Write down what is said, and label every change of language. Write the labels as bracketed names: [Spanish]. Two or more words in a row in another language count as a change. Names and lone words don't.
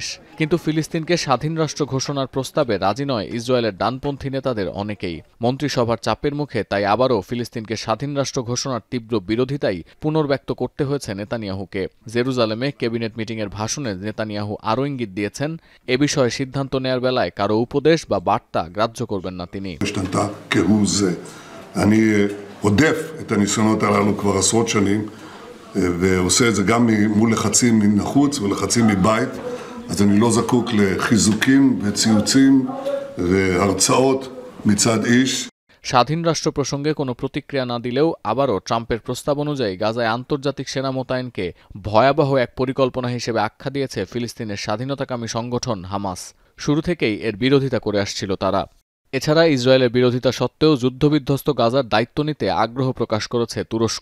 [Bangla] কিন্তু ফিলিস্তিনকে স্বাধীন রাষ্ট্র ঘোষণার প্রস্তাবে রাজি নয় ইসরায়েলের ডানপন্থী নেতাদের অনেকেই। মন্ত্রিসভার চাপের মুখে তাই আবারও ফিলিস্তিনকে স্বাধীন রাষ্ট্র ঘোষণার তীব্র বিরোধিতাই পুনর্ব্যক্ত করতে হয়েছে নেতানিয়াহুকে। জেরুজালেমে ক্যাবিনেট মিটিংয়ের ভাষণে নেতানিয়াহু আরও ইঙ্গিত দিয়েছেন, এ বিষয়ে সিদ্ধান্ত নেয়ার বেলায় কারো উপদেশ বা বার্তা গ্রাহ্য করবেন না তিনি। [Hebrew] אני עודף את הניסיונות הללו כבר עשרות שנים ועושה את זה גם מול לחצים מן החוץ ולחצים מבית, אז אני לא זקוק לחיזוקים וציוצים והרצאות מצד איש। [Bangla] স্বাধীন রাষ্ট্র প্রসঙ্গে কোনো প্রতিক্রিয়া না দিলেও আবারও ট্রাম্পের প্রস্তাব অনুযায়ী গাজায় আন্তর্জাতিক সেনা মোতায়েনকে ভয়াবহ এক পরিকল্পনা হিসেবে আখ্যা দিয়েছে ফিলিস্তিনের স্বাধীনতাকামী সংগঠন হামাস। শুরু থেকেই এর বিরোধিতা করে আসছিল তারা। এছাড়া ইসরায়েলের বিরোধিতা সত্ত্বেও যুদ্ধবিধ্বস্ত গাজার দায়িত্ব নিতে আগ্রহ প্রকাশ করেছে তুরস্ক।